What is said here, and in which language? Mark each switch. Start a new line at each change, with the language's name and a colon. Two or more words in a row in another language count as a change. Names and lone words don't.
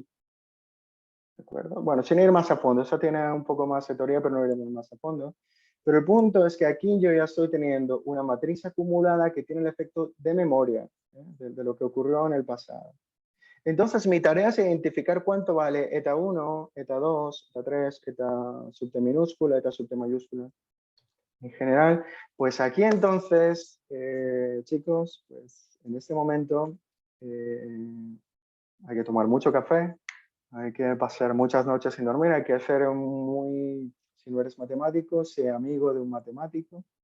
Spanish: ¿De acuerdo? Bueno, sin ir más a fondo, eso tiene un poco más de teoría, pero no iremos más a fondo. Pero el punto es que aquí yo ya estoy teniendo una matriz acumulada que tiene el efecto de memoria, de lo que ocurrió en el pasado. Entonces mi tarea es identificar cuánto vale eta 1, eta 2, eta 3, eta subte minúscula, eta subte mayúscula. En general, pues aquí entonces, chicos, pues en este momento hay que tomar mucho café, hay que pasar muchas noches sin dormir, hay que ser si no eres matemático, sé amigo de un matemático.